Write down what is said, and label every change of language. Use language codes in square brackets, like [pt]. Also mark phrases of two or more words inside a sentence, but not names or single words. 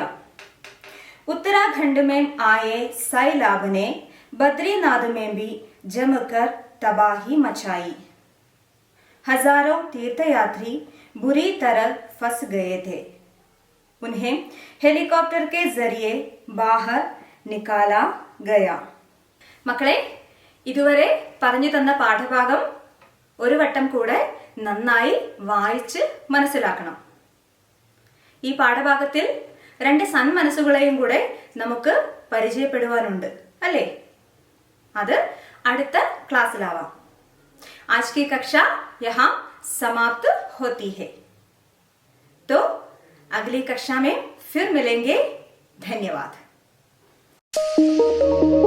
[hi] उत्तराखंड में आए सैलाब ने बद्रीनाथ में भी जमकर तबाही मचाई. हजारों तीर्थयात्री बुरी तरह फंस गए थे. उन्हें हेलीकॉप्टर के जरिए बाहर निकाला गया. [ml] മക്കളെ, ഇതുവരെ പറഞ്ഞു തന്ന പാഠഭാഗം ഒരു വട്ടം കൂടെ നന്നായി വായിച്ച് മനസ്സിലാക്കണം. ഈ പാഠഭാഗത്തിൽ 2 സന്മനസ്സുകളെയും കൂടെ നമുക്ക് പരിചയപ്പെടുവാനുണ്ട് അല്ലേ? അത് അടുത്ത ക്ലാസ്സിലാവാം. [hi] आज की कक्षा यहाँ समाप्त होती है. तो अगली कक्षा में फिर मिलेंगे. धन्यवाद.